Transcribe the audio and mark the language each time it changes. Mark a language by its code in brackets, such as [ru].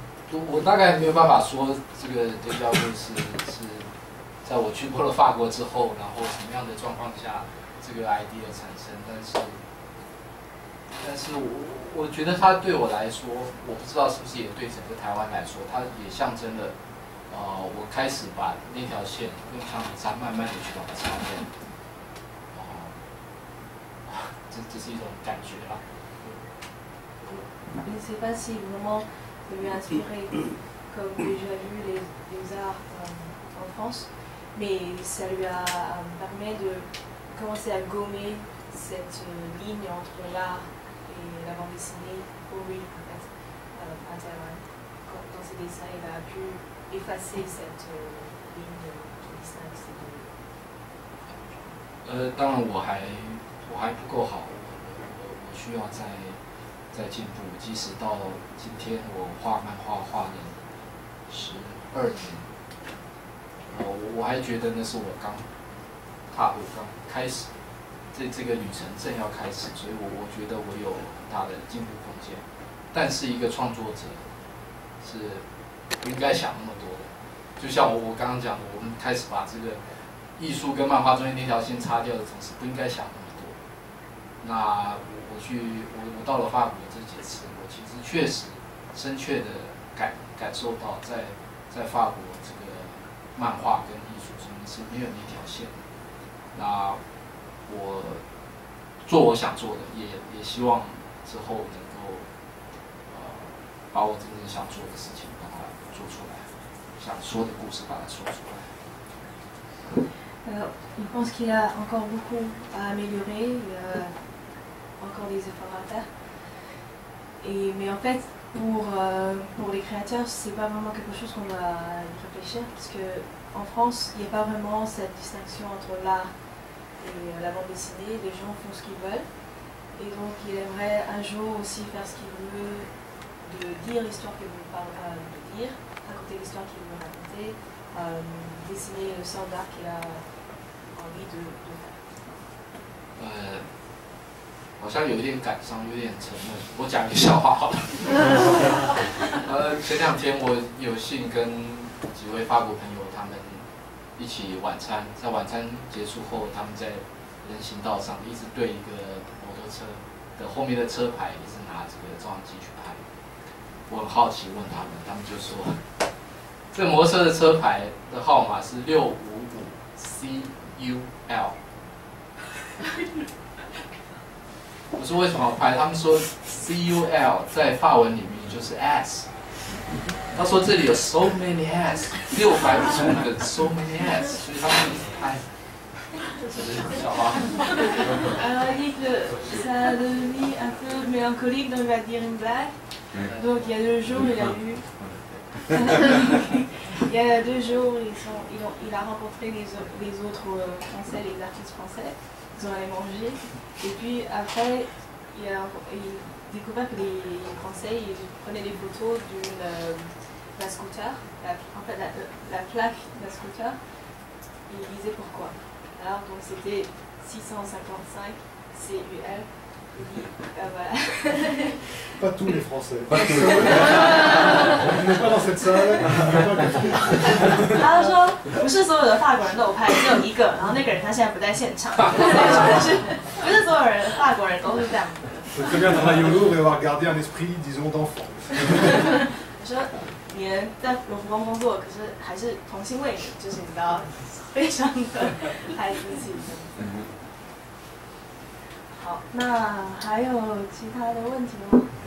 [zh] 我大概没有办法说这个déjà vu是在我去过了法国之后，然后什么样的状况下这个 idea 产生，但是我觉得它对我来说，我不知道是不是也对整个台湾来说，它也象征了，我开始把那条线用橡皮擦慢慢的去把它擦掉，这是一种感觉啦。 [fr] Je ne sais pas si vraiment lui a inspiré, comme déjà vu les arts en France, mais ça lui a permis de commencer à gommer cette ligne entre l'art et la bande dessinée pour lui, en fait, à Taïwan. Dans ses dessins, il a pu effacer cette ligne qui distingue ces deux. [zh] 当然我还不够好，我需要再进步。即使到今天，我画漫画画了12年，我还觉得那是我刚踏入、刚开始这个旅程正要开始，所以我觉得我有很大的进步空间。但是一个创作者是不应该想那么多的，就像我刚刚讲的，我们开始把这个艺术跟漫画中间那条线擦掉的同时，不应该想那么多。那我到了法国这几次，我其实确实深切的感受到在法国这个漫画跟艺术中是没有那条线的。那我做我想做的，也希望之后能够把我真正想做的事情把它做出来，想说的故事把它说出来。 [fr] Il pense qu'il y a encore beaucoup à améliorer, il y a encore des efforts à faire. Mais en fait, pour les créateurs, c'est pas vraiment quelque chose qu'on va y réfléchir, parce que en France, il n'y a pas vraiment cette distinction entre l'art et la bande dessinée. Les gens font ce qu'ils veulent, et donc il aimerait un jour aussi faire ce qu'il veut, de dire l'histoire qu'il veut dire, raconter l'histoire qu'il veut raconter, dessiner le sort d'art qu'il a envie de faire. [zh] 好像有一点感伤，有点沉闷。我讲一个笑话好了。前2天我有幸跟几位法国朋友他们一起晚餐，在晚餐结束后，他们在人行道上一直对一个摩托车的后面的车牌一直拿这个照相机去拍。我很好奇问他们，他们就说，这摩托车的车牌的号码是655CUL。我说为什么要拍？他们说 CUL 在法文里面就是 S。他说这里有 [en] so many S， [zh] 655个 so many S， 所以他们一直拍。这是笑话。 [fr] Alors il dit que ça a devenu un peu mélancolique, donc il va dire une blague. Donc il y a 2 jours, il a eu. Il y a 2 jours, il a rencontré les autres Français, les artistes français. Ils ont allé manger. Et puis après, il a découvert que les Français ils prenaient des photos d'un scooter. En fait, la plaque d'un scooter. Il disait pourquoi. Alors donc c'était 655 CUL. Voilà. Pas tous les Français. Pas tous. On n'est pas dans cette salle. [zh] 他说不是所有的法国人都有拍，只有一个，然后那个人他现在不在现场。不是所有人法国人都是这样子的。 [fr] Très bien travailler au Louvre et avoir gardé un esprit, disons, d'enfant. [zh] 我说你们在卢浮宫工作，可是还是童心未泯，就是你知道，非常的孩子气。好，那还有其他的问题吗？